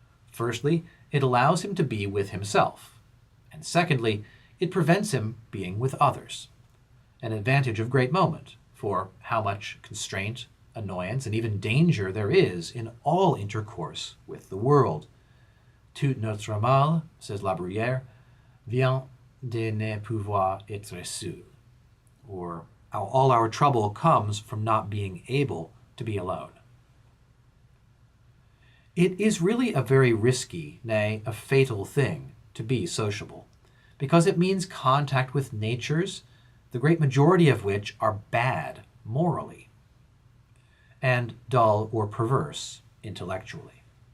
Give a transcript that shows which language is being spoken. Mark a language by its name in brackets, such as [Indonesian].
[English] Firstly, it allows him to be with himself, and secondly, it prevents him being with others. An advantage of great moment, for how much constraint, annoyance, and even danger there is in all intercourse with the world. [French] Tout notre mal, says La Bruyère, vient de ne pouvoir être seul. [English] Or, all our trouble comes from not being able to be alone. It is really a very risky, nay, a fatal thing to be sociable, because it means contact with natures, the great majority of which are bad morally, and dull or perverse intellectually.